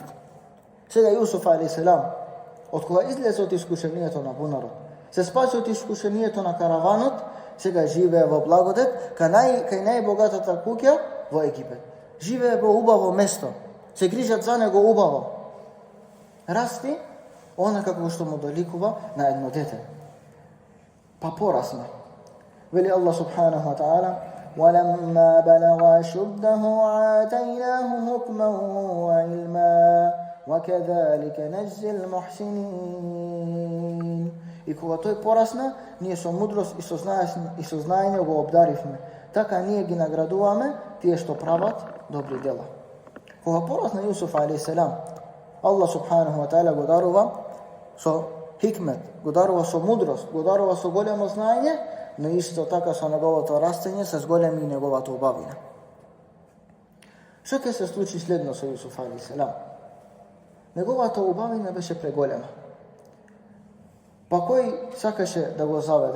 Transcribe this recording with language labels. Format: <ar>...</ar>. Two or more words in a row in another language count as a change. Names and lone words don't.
<mk>Сега Јусуф алейхиссалам, од кога излезе од искушението на бунарот, се спаси од искушението на караванот, сега живее во благодет, кај најбогатата куќа во Египет. Живее во убаво место, се грижат за него убаво. Расти, она како што му доликува на едно дете. Па порасне.</mk> <ar>Вели الله سبحانه وتعالى: وَلَمَّا بَلَغَ أَشُدَّهُ آتَيْنَاهُ حُكْمًا وَعِلْمًا وَكَذَلِكَ نَجْزِي الْمُحْسِنِينَ.</ar> <mk>И кога тој порасна, ние со мудрост и со знаење го обдаривме. Така ние ги наградуваме тие што прават добри дела. Кога порасна Јусуф алейхиссалам,</mk> <ar>الله سبحانه وتعالى</ar> <mk>го дарува со хикмет, го дарува со мудрост, го дарува со големо знаење, но исто така со неговото растење се зголеми и неговата убавина. Што ќе се случи следно со Јусуф алейхиссалам? Неговата убавина беше преголема. Па кој сакаше да го заведе?</mk>